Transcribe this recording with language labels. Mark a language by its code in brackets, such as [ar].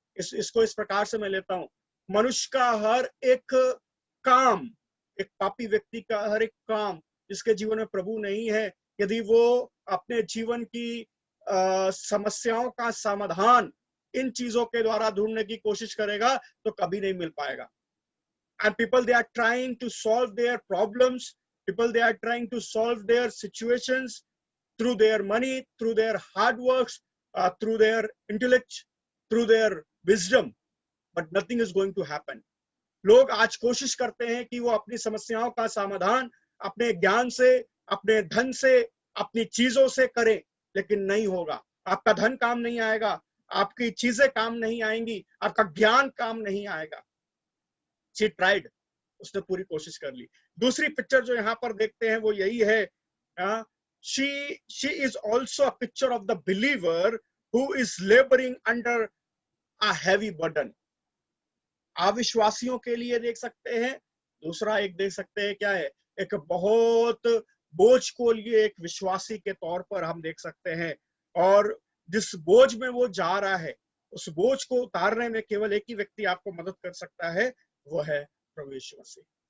[hi] इसको इस प्रकार से मैं लेता हूं, मनुष्य का हर एक काम, एक पापी व्यक्ति का हर एक काम जिसके जीवन में प्रभु नहीं है, यदि वो अपने जीवन की समस्याओं का समाधान इन चीजों के द्वारा ढूंढने की कोशिश करेगा तो कभी नहीं मिल पाएगा। [en] And people, they are trying to solve their problems. People, they are trying to solve their situations through their money, through their hard works, through their intellect, through their wisdom. But nothing is going to happen. [hi] लोग आज कोशिश करते हैं कि वो अपनी समस्याओं का समाधान अपने ज्ञान से, अपने धन से, अपनी चीजों से करें, लेकिन नहीं होगा। आपका धन काम नहीं आएगा, आपकी चीजें काम नहीं आएंगी, आपका ज्ञान काम नहीं आएगा। [en] She tried, [hi] उसने पूरी कोशिश कर ली। दूसरी पिक्चर जो यहाँ पर देखते हैं वो यही है, [en] she is also a picture of the believer who is laboring under a heavy burden. [hi] अविश्वासियों के लिए देख सकते हैं। दूसरा एक देख सकते हैं क्या है, एक बहुत बोझ को लिए एक विश्वासी के तौर पर हम देख सकते हैं, और जिस बोझ में वो जा रहा है, उस बोझ को उतारने में केवल एक ही व्यक्ति आपको मदद कर सकता है, वो है प्रभु यीशु मसीह।